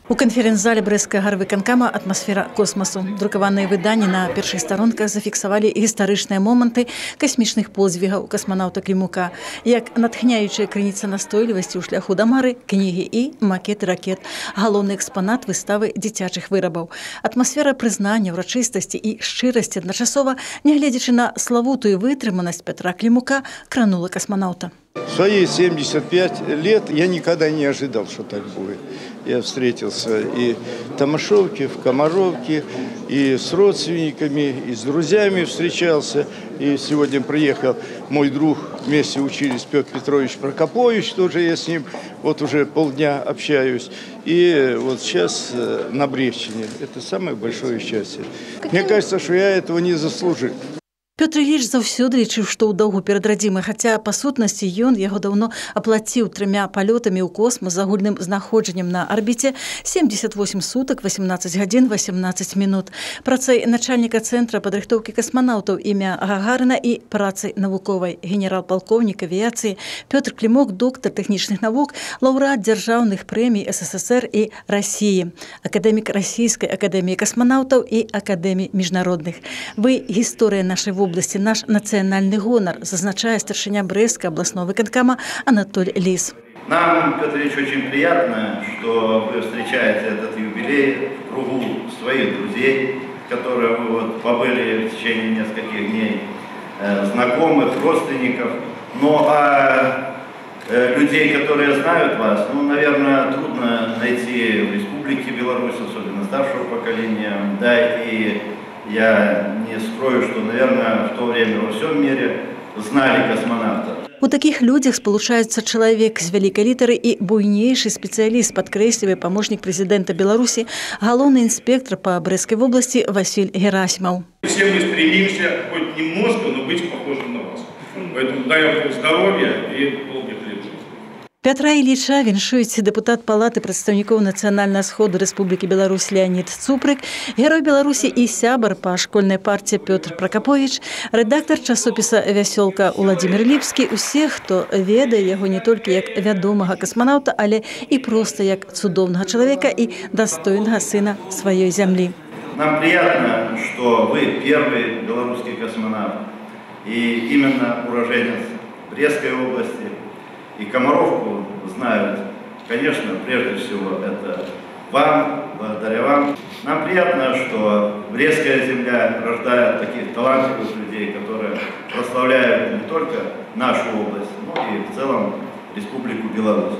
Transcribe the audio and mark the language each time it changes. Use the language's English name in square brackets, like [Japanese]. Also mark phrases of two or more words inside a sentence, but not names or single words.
[Belarusian] У канференц-зале Брэсцкага гарвыканкама атмасфера космосу. Друкаваныя выданні на першых старонках зафіксавалі гістарычныя моманты касмічных подзвігаў касманаўта Клімука, як натхняючая крыніца настойлівасці ў шляху да мары, кнігі і макеты ракет, галоўны экспанат выставы дзіцячых вырабаў. Атмасфера прызнання, урачыстасці і шчырасці адначасова, нягледзячы на славутую вытрыманасць Петра Клімука, кранула космонавта. [Russian] В свои 75 лет я никогда не ожидал, что так будет. Я встретился и в Томашовке, в Комаровке, и с родственниками, и с друзьями встречался. И сегодня приехал мой друг, вместе учились, Петр Петрович Прокопович, тоже я с ним вот уже полдня общаюсь. И вот сейчас на Брестчине. Это самое большое счастье. Мне кажется, что я этого не заслужил. [Belarusian] Пётр Ілліч заўсёды лічыў, што ў доўгу перад радзімай, хаця, па сутнасці, ён яго даўно аплаціў 3 палётамі ў космас з агульным знаходжаннем на арбіце 78 сутак, 18 гадзін, 18 мінут. Працай начальніка Цэнтра падрыхтоўкі касманаўтаў імя Гагарына і працай навуковай генерал-палкоўнік авіяцыі Пётр Клімук, доктар тэхнічных навук, лаўрэат дзяржаўных прэмій СССР і Расіі, акадэмік Расійскай акадэміі касманаўтаў і акадэмій міжнародных. Вы гісторыя нашай области, наш национальный гонор, зазначая старшиня Брэсцкага областного выканкама Анатолий Лис. [Russian] Нам, Петр Ильич, очень приятно, что вы встречаете этот юбилей в кругу своих друзей, которые вы вот побыли в течение нескольких дней, знакомых, родственников. Ну, а людей, которые знают вас, ну, наверное, трудно найти в Республике Беларусь, особенно старшего поколения, да, и я не скрою, что, наверное, в то время во всем мире знали космонавта. [Belarusian] У таких людях спалучаецца чалавек з вялікай літары і буйнейшы спецыяліст, падкрэслівае памочнік прэзідэнта Беларусі, галоўны інспектор па Брэсцкай вобласці Василь Герасимов. [Russian] Все мы стремимся, хоть немножко, но быть похожим на вас. Поэтому дай вам здоровья и долгих лет жизни. [Belarusian] Пятра Ілліча віншуюць дэпутат Палаты прадстаўнікоў Нацыянальнага сходу Рэспублікі Беларусь Леонид Цупрык, герой Беларусі і сябар па школьнай партіі Пётр Прокопович, рэдактар часопіса «Вясёлка» Уладзімір Ліпскі, усе, хто ведае яго не толькі як вядомага касманаўта, але і проста як цудоўнага чалавека і дастойнага сына сваёй зямлі. [Russian] Нам приятно, что вы первый белорусский космонавт и именно уроженец Брестской области. И Комаровку знают, конечно, прежде всего это вам, благодаря вам. Нам приятно, что Брестская земля рождает таких талантливых людей, которые прославляют не только нашу область, но и в целом Республику Беларусь.